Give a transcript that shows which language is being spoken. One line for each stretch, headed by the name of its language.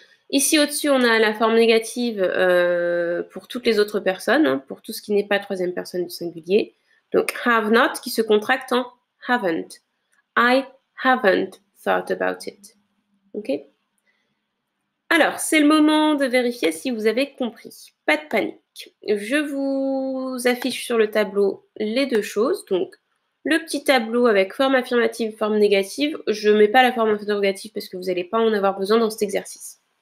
French: Ici au-dessus, on a la forme négative pour toutes les autres personnes, hein, pour tout ce qui n'est pas troisième personne du singulier. Donc, have not qui se contracte en haven't.
English: I haven't thought about it.
French: Ok? Alors, c'est le moment de vérifier si vous avez compris. Pas de panique. Je vous affiche sur le tableau les deux choses. Donc, le petit tableau avec forme affirmative, forme négative. Je ne mets pas la forme interrogative parce que vous n'allez pas en avoir besoin dans cet exercice.